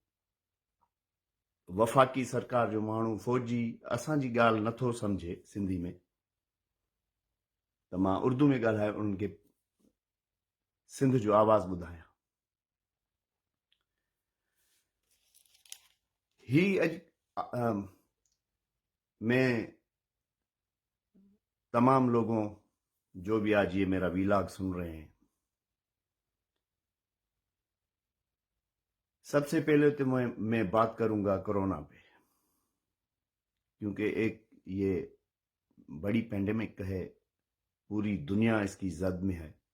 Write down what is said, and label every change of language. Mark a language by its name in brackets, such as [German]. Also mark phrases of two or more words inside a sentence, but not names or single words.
[Sindhi] वफ़ाक़ी सरकार जो माण्हू, फ़ौजी असांजी ॻाल्हि नथो सम्झे सिंधी में, त मां उर्दू में ॻाल्हाए उन्हनि खे सिंध जो आवाज़ ॿुधायां। [Urdu] ہی میں تمام لوگوں جو بھی آج یہ میرا ویلاگ سن رہے ہیں، سب سے پہلے تو میں بات کروں گا کرونا پہ، کیونکہ ایک یہ بڑی پینڈیمک ہے، پوری دنیا اس کی زد میں ہے،